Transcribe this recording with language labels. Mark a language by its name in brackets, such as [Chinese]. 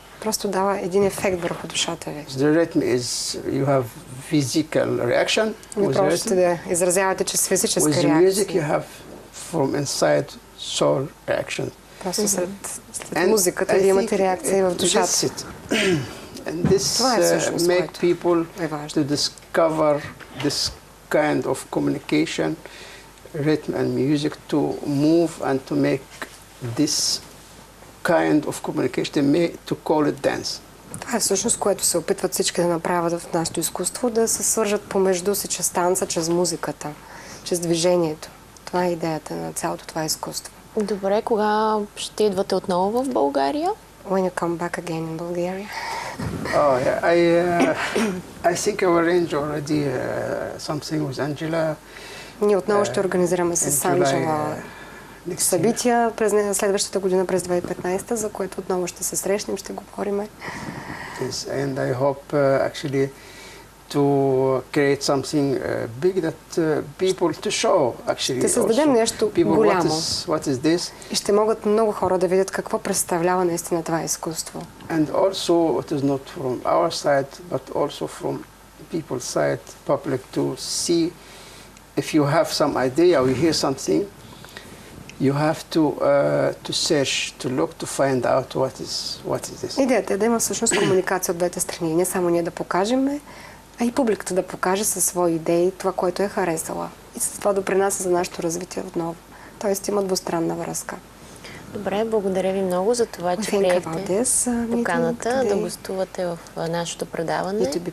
[Bulgarian] Просто дава един ефект върху душата ви. [English] The rhythm is you have physical reaction. [Bulgarian] Вие просто да изразявате чрез физическа реакция. [English] With the music you have from inside soul reaction. [Bulgarian] Просто след музиката вие имате реакция в душата. [English] And this make people to discover this kind of communication, rhythm and music, to move and to make this kind of communication, to call it dance. [Bulgarian] Това е всъщност, което се опитват всички да направят в нашето изкуство, да се свържат помежду си чрез танца, чрез музиката, чрез движението. Това е идеята на цялото това изкуство. Добре, кога ще идвате отново в България? [English] When you come back again in Bulgaria? Oh, yeah. I think I will arrange already something with Angela. [Bulgarian] Ние отново ще организираме с Анджела събития през следващата година, през 2015, за което отново ще се срещнем, ще говорим. [English] Yes, and I hope actually to create something big that people to show actually. [Bulgarian] Ще създадем нещо голямо. [English] What is this? [Bulgarian] И ще могат много хора да видят какво представлява наистина това изкуство. [English] And also it is not from our side, but also from people's side, public to see if you have some idea or you hear something, you have to search, to look, to find out what is this. [Bulgarian] Идеята е да има всъщност комуникация от двете страни. Не само ние да покажем, а и публиката да покаже със свои идеи това, което е харесала. И с това допринася за нашето развитие отново. Тоест има двустранна връзка. Добре, благодаря ви много за това, че приехте поканата да гостувате в нашето предаване.